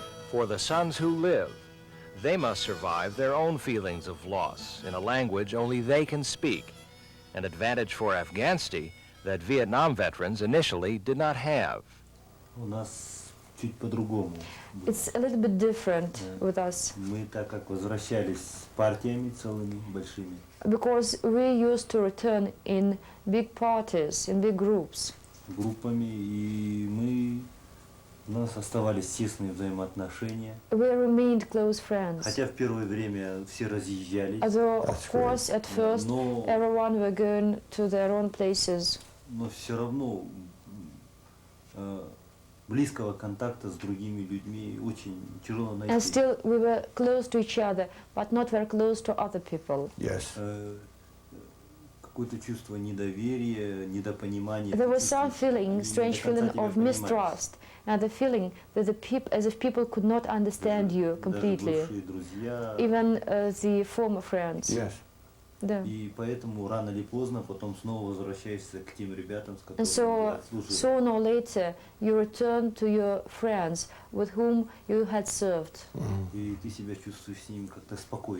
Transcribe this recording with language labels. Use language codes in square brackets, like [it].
[en] For the sons who live, they must survive their own feelings of loss in a language only they can speak, an advantage for Afghanistan that Vietnam veterans initially did not have. [ru] У нас чуть по-другому. [en] It's a little bit different with us. [ru] Мы так как возвращались с партиями целыми большими. [en] Because we used to return in big parties, in big groups. [ru] Группами, и у нас оставались тесные взаимоотношения. [en] We remained close friends. [ru] Хотя в первое время все разъезжались. [en] Although, of course, at first, everyone were going to their own places. [ru] Но все равно близкого контакта с другими людьми очень тяжело найти. [en] And still, we were close to each other, but not very close to other people. Yes. [ru] Какое-то чувство недоверия, недопонимания. [en] There was some feeling, strange feeling of mistrust, and the feeling that the people, as if people could not understand you completely. Even the former friends. Yes. [ru] Да. И поэтому рано или поздно потом снова возвращаешься к тем ребятам, с [en] And so, [ru] которыми отслужил. [en] sooner or later, you return to your friends with whom you had served. [ru] И ты себя чувствуешь с ними как-то спокойно.